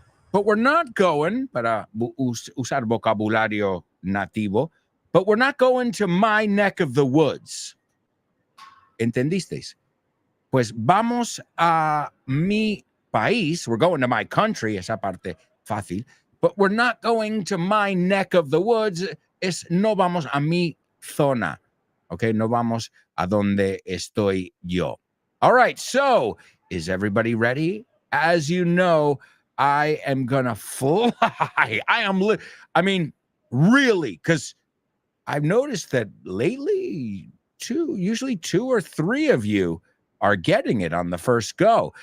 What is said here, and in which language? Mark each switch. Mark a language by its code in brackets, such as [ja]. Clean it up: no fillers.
[en] But we're not going, [es] para usar vocabulario nativo, [en] but we're not going to my neck of the woods. [es] ¿Entendisteis? Pues vamos a mi país. [en] We're going to my country, [es] esa parte fácil. [en] But we're not going to my neck of the woods. [es] No vamos a mi zona. Okay, no vamos a donde estoy yo. [en] All right, so is everybody ready? As you know, I am gonna fly. I mean, really, because I've noticed that lately, usually two or three of you are getting it on the first go.